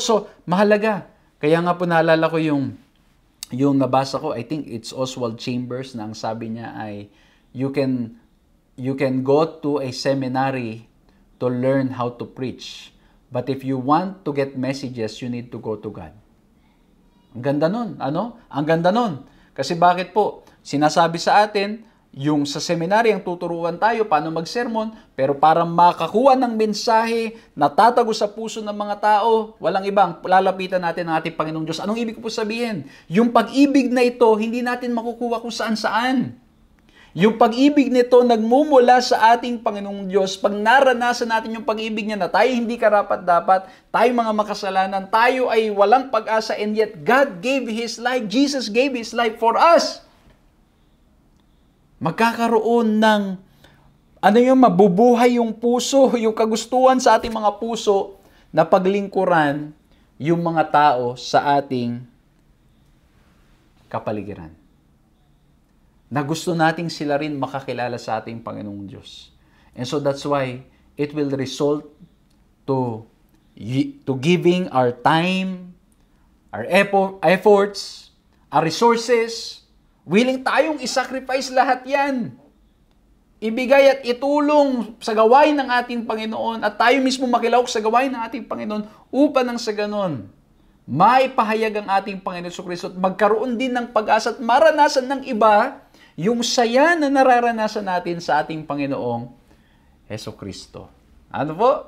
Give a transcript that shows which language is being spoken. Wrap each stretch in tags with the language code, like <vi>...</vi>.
<tl>So, mahalaga. Kaya nga po naalala ko yung nabasa ko,</tl> <en>I think it's</en> <tl>Oswald Chambers na ang sabi niya ay,</tl> <en>you can go to a seminary to learn how to preach. But if you want to get messages, you need to go to God.</en> <tl>Ang ganda nun. Ano? Ang ganda nun. Kasi bakit po? Sinasabi sa atin, yung sa seminary ang tuturuan tayo paano mag-sermon, pero para makakuha ng mensahe na tatago sa puso ng mga tao, walang ibang lalapitan natin ang ating Panginoong Diyos. Anong ibig ko po sabihin? Yung pag-ibig na ito, hindi natin makukuha kung saan-saan. Yung pag-ibig nito nagmumula sa ating Panginoong Diyos. Pag naranasan natin yung pag-ibig niya na tayo hindi karapat-dapat, tayo mga makasalanan, tayo ay walang pag-asa,</tl> <en>and yet God gave His life, Jesus gave His life for us.</en> <tl>Magkakaroon ng, mabubuhay yung puso, yung kagustuhan sa ating mga puso na paglingkuran yung mga tao sa ating kapaligiran. Na gusto nating sila rin makakilala sa ating Panginoong Diyos.</tl> <en>And so that's why it will result to giving our time, our efforts, our resources.</en> <tl>Willing tayong isacrifice lahat yan. Ibigay at itulong sa gawain ng ating Panginoon at tayo mismo makilahok sa gawain ng ating Panginoon upang nang sa ganon, maipahayag ang ating Panginoon Jesucristo at magkaroon din ng pag-asa at maranasan ng iba yung saya na nararanasan natin sa ating Panginoong Jesucristo. Ano po?</tl>